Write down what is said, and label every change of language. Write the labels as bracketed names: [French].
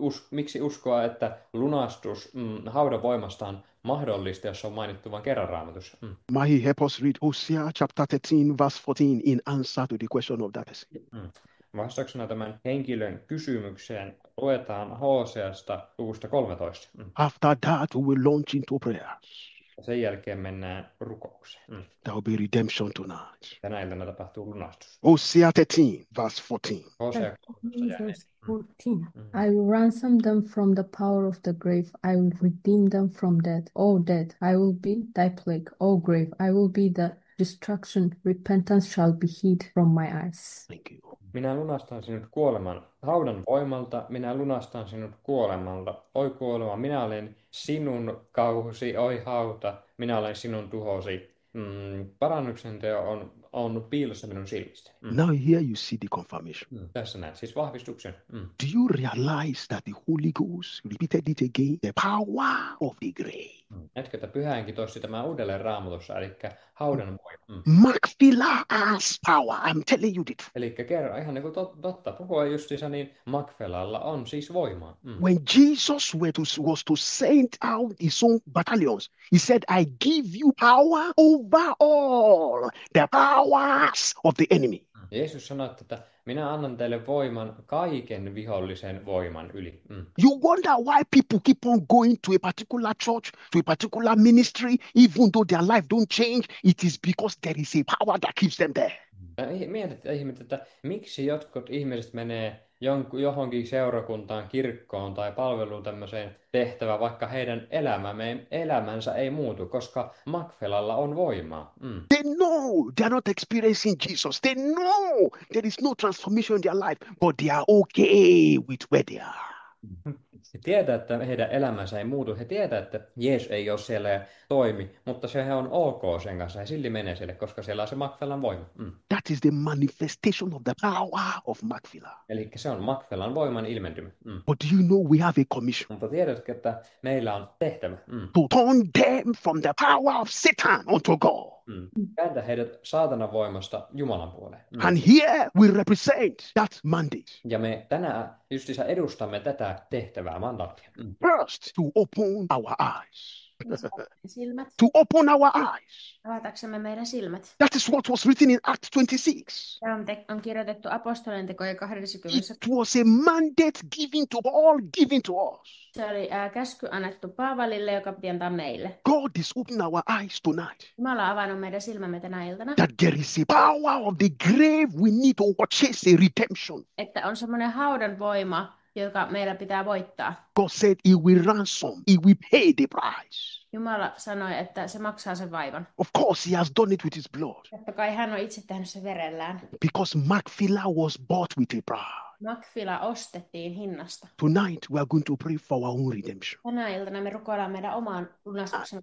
[Finnish] Miksi uskoa, että lunastus haudan voimasta on mahdollista, jos on mainittu vain kerran Raamatussa? [English] May help us read Hosea chapter 13 verse 14 in answer to the question of that person. [Finnish] Vastauksena tämän henkilön kysymykseen luetaan Hoseasta luvusta 13. [English] After that, we will launch into prayers. [Finnish] Sen jälkeen mennään rukoukseen. [English] There will be redemption tonight. [Finnish] Tänä iltana tapahtuu lunastus. [English] Hosea 13 verse 14. Hosea 13. Verse 14. I will ransom them from the power of the grave. I will redeem them from death. O death, I will be thy plague. O grave, I will be the destruction. Repentance shall be hid from my eyes. Thank you. [Finnish] Minä lunastan sinut kuoleman haudan voimalta, minä lunastan sinut kuolemalta. Oi kuolema, minä olen sinun kauhusi, oi hauta, minä olen sinun tuhosi. Parannuksen teo on piilossa minun silmistä. [English] Now here you see the confirmation. [Finnish] Tässä näet siis vahvistuksen. [English] Do you realize that the Holy Ghost repeated it again? The power of the grave. [Finnish] Näetkö, että Pyhä Henki toisti tämän uudelleen Raamatussa, eli haudan voima. [English] Macphila has power. I'm telling you this. [Finnish] Eli kerran ihan niin kuin totta, puhua justiinsa, niin Macphelalla on siis voimaa. [English] When Jesus was to send out his own battalions, he said, I give you power over all the powers of the enemy. [Finnish] Jeesus sanoi, että minä annan teille voiman kaiken vihollisen voiman yli. [English] You wonder why people keep on going to a particular church, to a particular ministry, even though their life don't change. It is because there is a power that keeps them there. [Finnish] Mietit ihmiset, että miksi jotkut ihmiset menee johonkin seurakuntaan, kirkkoon tai palveluun tämmöiseen tehtävään, vaikka heidän elämänsä ei muutu, koska Macphelalla on voimaa. [English] They know they are not experiencing Jesus. They know there is no transformation in their life, but they are okay with where they are. [Finnish] He tietää, että heidän elämänsä ei muutu. He tietää, että Jeesus ei ole siellä ja toimi, mutta se on ok sen kanssa. He silti menee siellä, koska siellä on se Macphelan voima. [English] That is the manifestation of the power of Macphila. [Finnish] Eli se on Macphelan voiman ilmentymä. [English] But do you know we have a commission? [Finnish] Mutta tiedätkö, että meillä on tehtävä [English] to turn them from the power of Satan unto God. [Finnish] Kääntää heidät saatanan voimasta Jumalan puoleen. [English] And here we represent that mandate. [Finnish] Ja me tänään justiinsa edustamme tätä tehtävää, mandaattia. [English] First, to open our eyes. [Finnish] Silmät. [English] To open our eyes. [Finnish] Avataksemme meidän silmät. [English] That is what was written in Acts 26. [Finnish] Tämä on kirjoitettu apostolien-tekojen 20. [English] It was a mandate given to all, given to us. [Finnish] Se oli käsky annettu Paavalille, joka piti antaa meille. [English] God is opening our eyes tonight. [Finnish] Jumala on avannut meidän silmämme tänä iltana. [English] That there is a power of the grave we need to purchase a redemption. [Finnish] Että on semmoinen haudan voima, joka meillä pitää voittaa. [English] God said he will ransom, he will pay the price. [Finnish] Jumala sanoi, että se maksaa sen vaivan. [English] Of course, he has done it with his blood. [Finnish] Totta kai hän on itse tehnyt sen verellään. [English] Because Macphila was bought with a price. [Finnish] Macphila ostettiin hinnasta. [English] Tonight, we are going to pray for our own redemption. [Finnish] Tänä iltana me rukoillaan meidän omaan lunastuksen.